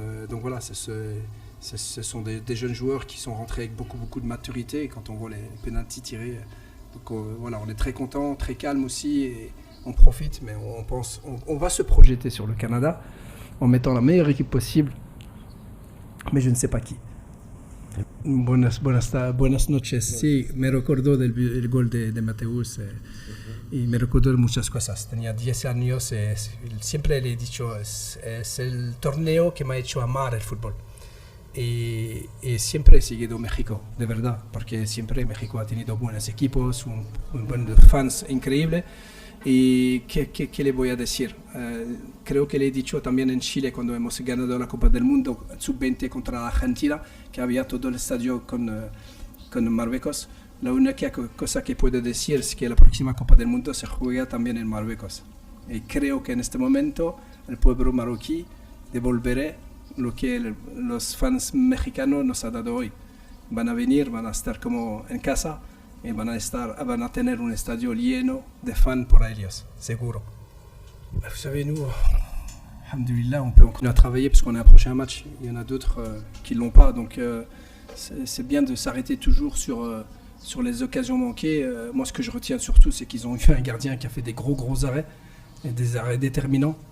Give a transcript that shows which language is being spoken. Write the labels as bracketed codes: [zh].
[fr] Donc voilà, ce sont des jeunes joueurs qui sont rentrés avec beaucoup de maturité quand on voit les pénaltys tirés. Donc voilà, on est très content, très calme aussi et on profite, mais on va se projeter sur le Canada en mettant la meilleure équipe possible, mais je ne sais pas qui. [es] Buenas noches. Sí, me recuerdo del gol de Mateus y me recuerdo de muchas cosas. Tenía 10 años y siempre le he dicho, es el torneo que me ha hecho amar el fútbol. Y siempre he seguido México, de verdad, porque siempre México ha tenido buenos equipos, buenos fans increíbles. ¿Y qué le voy a decir? Creo que le he dicho también en Chile cuando hemos ganado la Copa del Mundo sub-20 contra Argentina, que había todo el estadio con Marruecos. La única cosa que puedo decir es que la próxima Copa del Mundo se juega también en Marruecos. Y creo que en este momento el pueblo marroquí devolverá lo que los fans mexicanos nos han dado hoy. Van a venir, van a estar como en casa. Et van a tener un estadio lleno de fans pour ellos, seguro. [fr] Vous savez, nous, alhamdoulilah, on peut continuer à travailler parce qu'on est approché un match. Il y en a d'autres qui ne l'ont pas, donc c'est bien de s'arrêter toujours sur les occasions manquées. Moi, ce que je retiens surtout, c'est qu'ils ont eu un gardien qui a fait des gros arrêts, et des arrêts déterminants.